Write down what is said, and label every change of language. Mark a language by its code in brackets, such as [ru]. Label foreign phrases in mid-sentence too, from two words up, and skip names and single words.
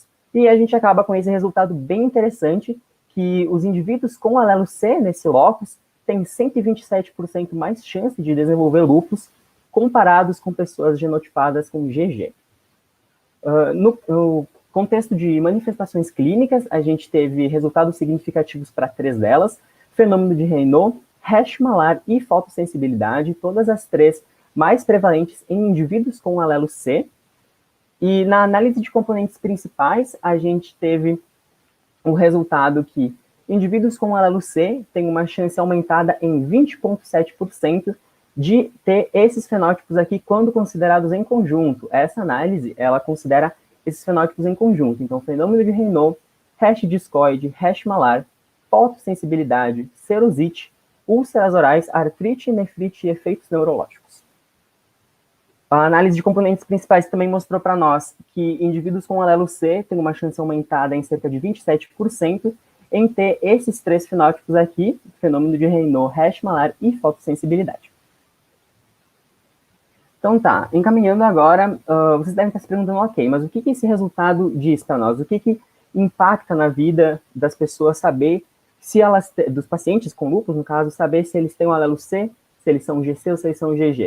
[pt] E a gente acaba com esse resultado bem interessante, que os indivíduos com alelo C nesse locus têm 127% mais chance de desenvolver lúpus comparados com pessoas genotipadas com GG. No contexto de manifestações clínicas, a gente teve resultados significativos para 3 delas: fenômeno de Raynaud, hash malar e fotossensibilidade, todas as 3 mais prevalentes em indivíduos com alelo C. E na análise de componentes principais, a gente teve o resultado que indivíduos com alelo C têm uma chance aumentada em 20,7% de ter esses fenótipos aqui quando considerados em conjunto. Essa análise, ela considera esses fenótipos em conjunto. Então, fenômeno de Raynaud, hash discoide, hash malar, fotossensibilidade, serosite, úlceras orais, artrite, nefrite e efeitos neurológicos. A análise de componentes principais também mostrou para nós que indivíduos com alelo C têm uma chance aumentada em cerca de 27% em ter esses 3 fenótipos aqui, fenômeno de Raynaud, hash malar e fotossensibilidade. Então tá, encaminhando agora, vocês devem estar se perguntando, ok, mas o que esse resultado diz para nós? O que impacta na vida das pessoas saber se elas, dos pacientes com lúpus, no caso, saber se eles têm um alelo C, se eles são GC ou se eles são GG?